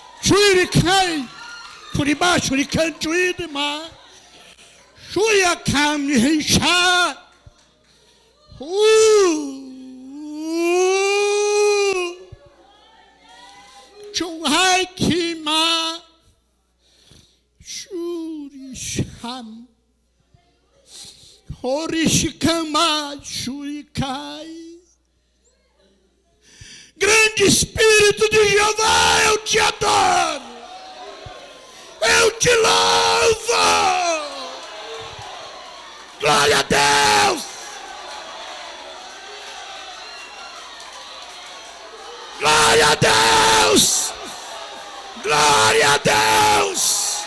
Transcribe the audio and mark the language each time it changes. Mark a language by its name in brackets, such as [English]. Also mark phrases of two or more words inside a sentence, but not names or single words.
[Portuguese] Shuricai, Puriba, Shurikan, Juidima, Shuyakam, Hisha, Chunghai Kima, Shurisham, Horishikama, Shurikai. Grande Espírito de Jeová, eu te adoro, eu te louvo, glória a Deus, glória a Deus, glória a Deus.